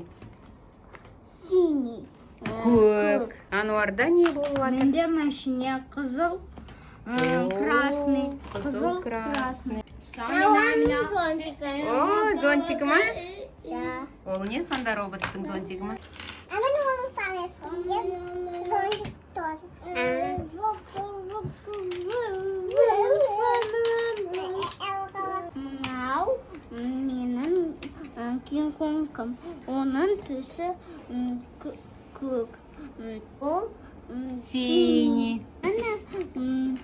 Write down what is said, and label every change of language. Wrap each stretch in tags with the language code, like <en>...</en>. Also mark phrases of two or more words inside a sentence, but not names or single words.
<ru>синий.</ru> <kk>Көк. Ануарда не болып жатыр? Менде машине қызыл, красный. Қызыл, красный. Зонтик. О, зонтигі ма? Да. Ол не сонда роботтың зонтигі ма?</kk> <ru>А ну он сам зонтик тоже.</ru> <kk>Мынау менің Кинг-Конгым. Оның түсі көк. Ол</kk> <ru>Синий.</ru> <kk>Ана</kk>